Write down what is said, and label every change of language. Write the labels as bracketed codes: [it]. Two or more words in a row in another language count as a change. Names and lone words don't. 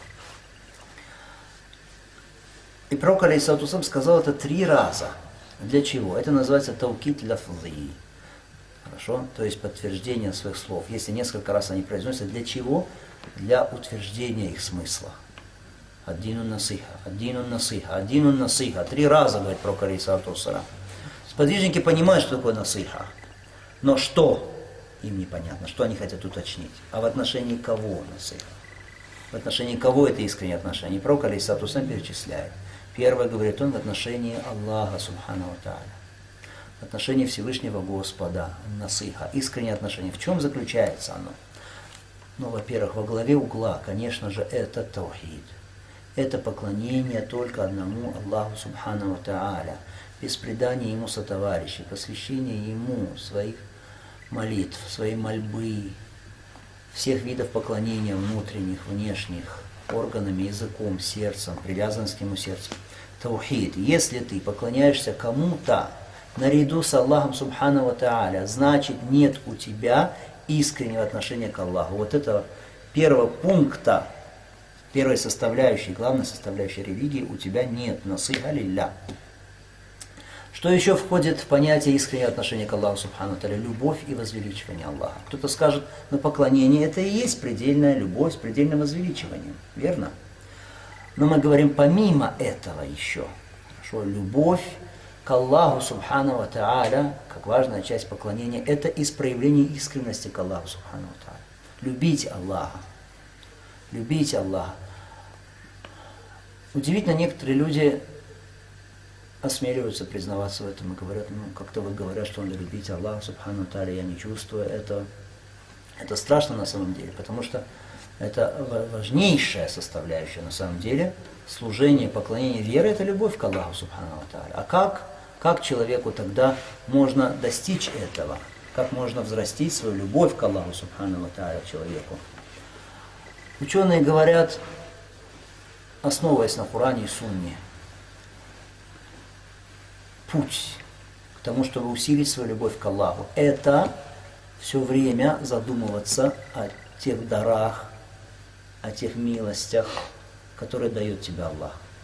[ru] И пророк [ar] عليه الصلاة والسلام [ru] сказал это 3 раза. Для чего? Это называется [ar] توكيد لفظي. [ru] Хорошо? То есть подтверждение своих слов. Если несколько раз они произносятся, для чего? Для утверждения их смысла. [ar] الدين نصيحة الدين نصيحة الدين نصيحة. [ru] 3 раза, говорит пророк [ar] عليه الصلاة والسلام. [ru] Сподвижники понимают, что такое насиха. Но что? Им непонятно, что они хотят уточнить. А в отношении кого насиха? В отношении кого это искреннее отношение? Пророк [ar] عليه الصلاة والسلام [ru] перечисляет. Первое, говорит он, в отношении Аллаха [ar] سبحانه وتعالى. [ru] В отношении Всевышнего Господа, насиха, искреннее отношение. В чем заключается оно? Ну, во-первых, во главе угла, конечно же, это таухид. Это поклонение только одному Аллаху [ar] سبحانه وتعالى, [ru] без предания Ему сотоварищей, посвящение Ему своих молитв, своей мольбы, всех видов поклонения внутренних, внешних, органами, языком, сердцем, привязанность к Нему сердцем. Таухид. Если ты поклоняешься кому-то наряду с Аллахом [ar] سبحانه وتعالى, [ru] значит нет у тебя искреннего отношения к Аллаху. Вот этого первого пункта, первой составляющей, главной составляющей религии у тебя нет. [ar] نصيحة لله. [ru] Что еще входит в понятие искреннего отношения к Аллаху [ar] سبحانه وتعالى? [ru] Любовь и возвеличивание Аллаха. Кто-то скажет, но поклонение это и есть предельная любовь с предельным возвеличиванием. Верно? Но мы говорим помимо этого еще. Хорошо, любовь к Аллаху [ar] سبحانه وتعالى, [ru] как важная часть поклонения, это из проявления искренности к Аллаху [ar] سبحانه وتعالى. [ru] Любить Аллаха. Любить Аллаха. Удивительно, некоторые люди осмеливаются признаваться в этом и говорят, ну, как-то вот говорят, что надо любить Аллаха [ar] سبحانه وتعالى, [ru] я не чувствую этого. Это страшно на самом деле, потому что это важнейшая составляющая на самом деле. Служение, поклонение веры — это любовь к Аллаху [ar] سبحانه وتعالى. [ru] А как человеку тогда можно достичь этого? Как можно взрастить свою любовь к Аллаху [ar] سبحانه وتعالى [ru] человеку? Ученые говорят, основываясь на Коране и Сунне, путь к тому, чтобы усилить свою любовь к Аллаху, это все время задумываться о тех дарах, о тех милостях, которые дает тебе Аллах.